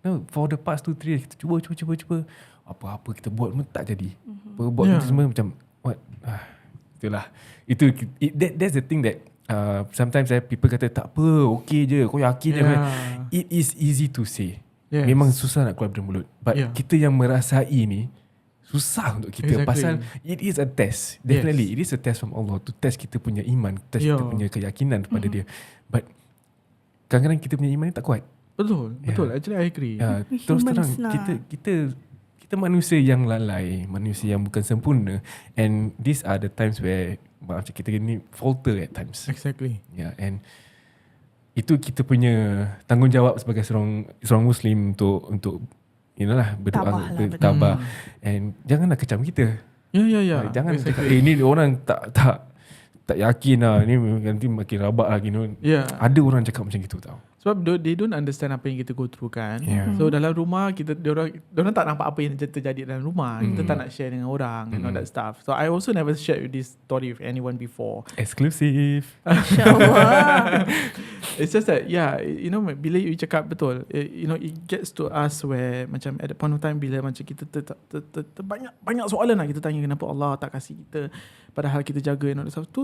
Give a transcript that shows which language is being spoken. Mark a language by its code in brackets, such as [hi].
[en] For the past 2-3 years [ms] kita cuba apa-apa kita buat pun tak jadi. Buat semua macam [en] what? [ms] Itulah. [en] That's the thing that sometimes people [ms] kata tak apa, okay je, kau yakin je. [en] It is easy to say. [ms] Memang susah nak keluar dari mulut. But kita yang merasai ni susah untuk kita. Pasal [en] it is a test. Definitely it is a test from Allah to test [ms] kita punya iman, [en] test [ms] kita punya keyakinan kepada dia. But kadang-kadang kita punya iman ni tak kuat. Betul. [en] Actually I agree. [ms] Terus terang kita manusia yang lalai, manusia yang bukan sempurna, [en] and these are the times where [ms] kita ni [en] falter at times. Exactly. [ms] And itu kita punya tanggungjawab sebagai seorang Muslim untuk berdoa, bertabah, and janganlah kecam kita. Jangan cakap ni orang tak yakin lah, ni nanti makin rabak lagi. Ada orang cakap macam gitu tau. Sebab [en] they don't understand [ms] apa yang kita [en] go through [ms] kan. So dalam rumah diorang tak nampak apa yang terjadi dalam rumah. Kita tak nak share dengan orang [en] and all that stuff. So I also never shared this story with anyone before. Exclusive. [ms] InsyaAllah. [en] It's just that [ms] bila you cakap betul, [en] it gets to us where macam at the point of time [ms] bila macam kita banyak soalan lah kita tanya kenapa Allah tak kasih kita padahal kita jaga [en] and all that stuff.